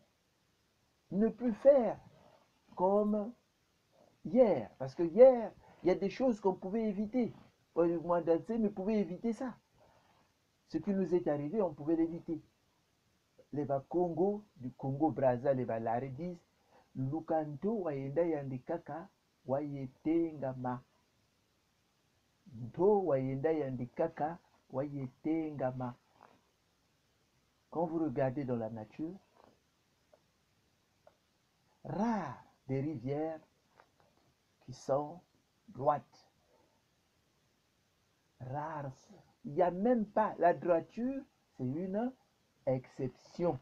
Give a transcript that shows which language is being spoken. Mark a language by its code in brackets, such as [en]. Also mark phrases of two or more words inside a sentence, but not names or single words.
[fr] Ne plus faire comme hier, parce que hier, il y a des choses qu'on pouvait éviter. Manansemi pouvait éviter ça. Ce qui nous est arrivé, on pouvait l'éviter. Les Congo, du Congo Brazza, les Balari disent [ldi] Lukanto waenda yandikaka wayetengama. Nto waenda yandikaka wayetengama. [fr] Quand vous regardez dans la nature, rares des rivières qui sont droites. Rares. Il n'y a même pas la droiture, c'est une exception.